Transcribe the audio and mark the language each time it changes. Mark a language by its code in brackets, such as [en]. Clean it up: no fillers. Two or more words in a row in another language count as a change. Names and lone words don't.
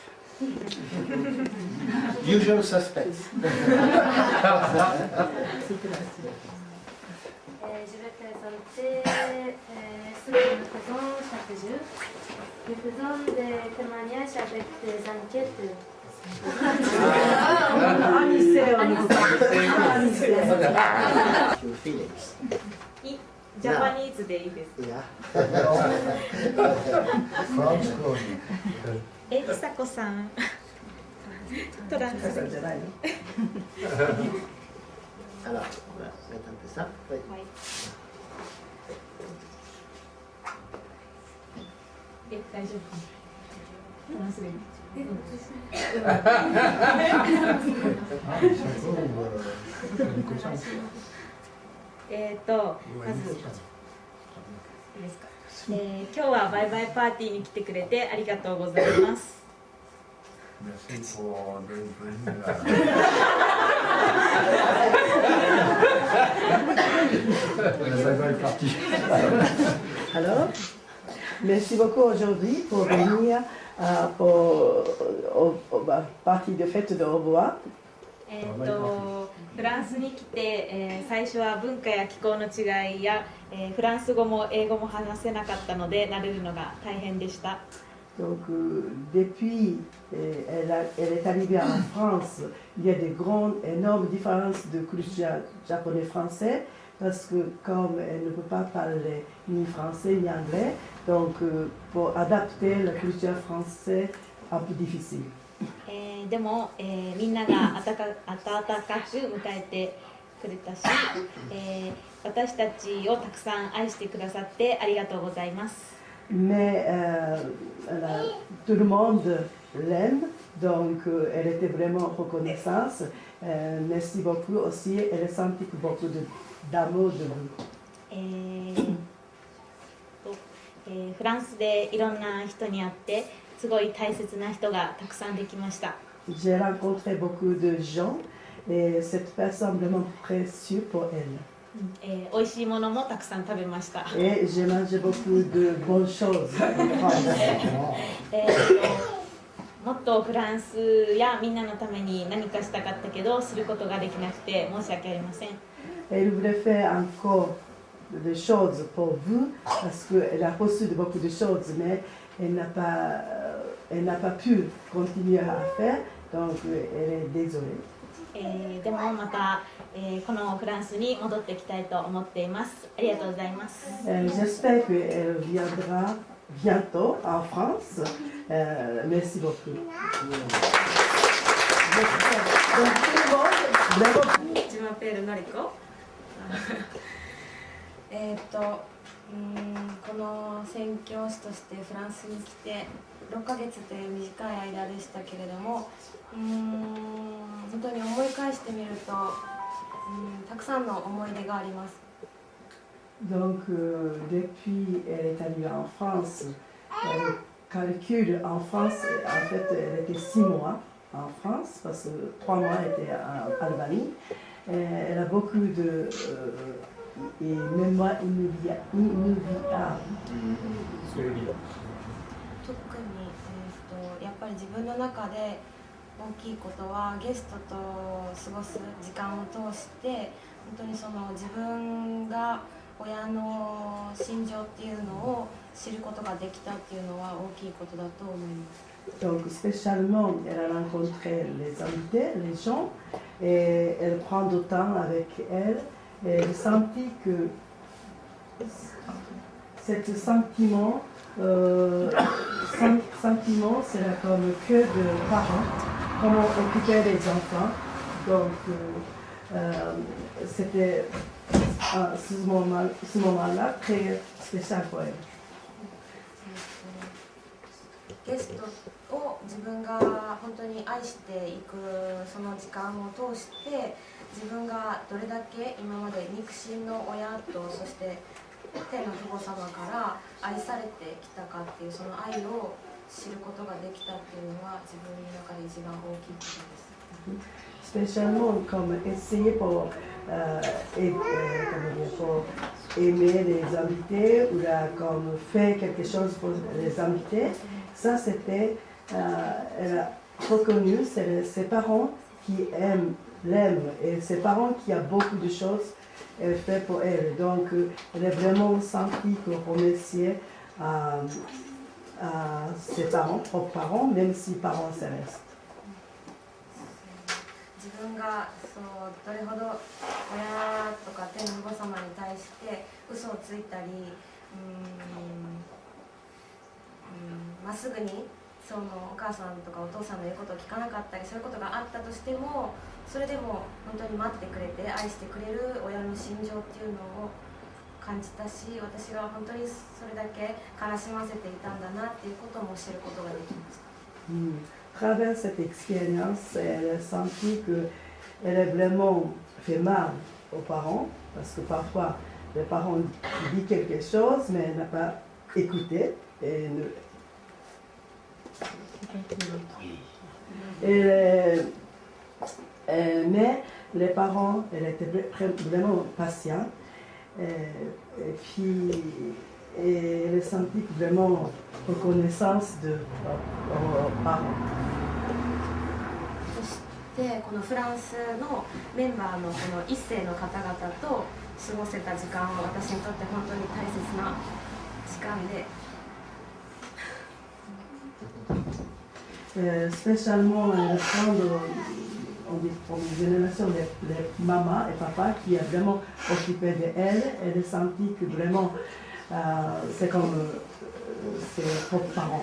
[en] Usual suspects. [fr] Je vais présenter ce que nous faisons chaque jour. Nous faisons des témoignages avec des enquêtes. [en] Your feelings. [ja] Japanese でいいです。 Yeah. ちさこさん。トランス。 [fr] Alors, on va mettre un peu ça. Oui. [ja] 大丈夫かな。トランスでいい。まずいいですか。今日はバイバイパーティーに来てくれてありがとうございます。 [fr] Merci pour venir. Alors, merci beaucoup aujourd'hui pour venir à partie de fête de revoir. [ja] フランスに来て、最初は文化や気候の違いや、フランス語も英語も話せなかったので慣れるのが大変でした。 [fr] Donc, depuis elle est arrivée en France, il y a des grandes, énormes différences de culture japonais-français parce que comme elle ne peut pas parler ni français ni anglais, donc pour adapter la culture française, un peu difficile. [ja] でも、みんなが温かく迎えてくれたし、私たちをたくさん愛してくださってありがとうございます。 [fr] Mais tout le monde l'aime, donc elle était vraiment reconnaissante. Merci beaucoup aussi, elle a senti beaucoup d'amour de vous. [ja] フランスでいろんな人に会ってすごい大切な人がたくさんできました。 [fr] J'ai rencontré beaucoup de gens et cette personne est vraiment précieuse pour elle. [ja] 美味しいものもたくさん食べました。 [fr] Et j'ai mangé beaucoup de bonnes choses en France. [ja] もっとフランスやみんなのために何かしたかったけどすることができなくて申し訳ありません。 [fr] Elle voulait faire encore des choses pour vous parce qu'elle a reçu beaucoup de choses, mais elle n'a pas pu continuer à faire, donc elle est désolée. [ja] でもまた、このフランスに戻ってきたいと思っています。ありがとうございます。 [fr] J'espère qu'elle viendra bientôt en France. Merci beaucoup. Je m'appelle Noriko. [ja] この宣教師としてフランスに来て6ヶ月という短い間でしたけれども、本当に思い返してみると、たくさんの思い出があります。 [fr] Donc, depuis elle est arrivée en France, elle calcule en France, en fait, elle était 6 mois en France, parce que 3 mois elle était en Albanie. Elle a beaucoup de mémoire inoubliable. [ja] 特に、やっぱり自分の中で大きいことはゲストと過ごす時間を通して本当にその自分が親の心情っていうのを知ることができたっていうのは大きいことだと思います。 [fr] Donc, spécialement, elle a rencontré les invités, les gens, et elle prend du temps avec elle Et j'ai senti que ce sentiment, c'est comme que de parents, comment occuper les enfants. Donc, c'était ce moment-là très spécial pour elle. [ja] ゲストを自分が本当に愛していくその時間を通して自分がどれだけ今まで肉親の親とそして天の父母様から愛されてきたかっていうその愛を知ることができたっていうのは自分の中で一番大きいことです。 [fr] Spécialement comme essayer pour aimer les invités ou comme faire quelque chose pour les invités. Ça, c'était, elle a reconnu, c'est ses parents qui l'aiment et ses parents qui a beaucoup de choses fait pour elle. Donc, elle a vraiment senti qu'on remerciait à ses parents, propres parents, même si parents célestes. [ja] 自分がそうどれほど親とか天の父母様に対して嘘をついたりまっすぐにそのお母さんとかお父さんの言うことを聞かなかったりそういうことがあったとしてもそれでも本当に待ってくれて愛してくれる親の心情っていうのを感じたし私が本当にそれだけ悲しませていたんだなっていうことも知ることができました。 [fr] À travers cette expérience, elle a senti qu'elle a vraiment fait mal aux parents, parce que parfois les parents disent quelque chose, mais elle n'a pas écouté. Mais les parents, elle était vraiment patiente, et puis elle a senti vraiment reconnaissance aux parents. [ja] でこのフランスのメンバーのこの一世の方々と過ごせた時間は私にとって本当に大切な時間で。 [fr] Spécialement prendre une génération de maman et papa qui a vraiment occupé d'elle, elle a senti que vraiment c'est comme ses propres parents.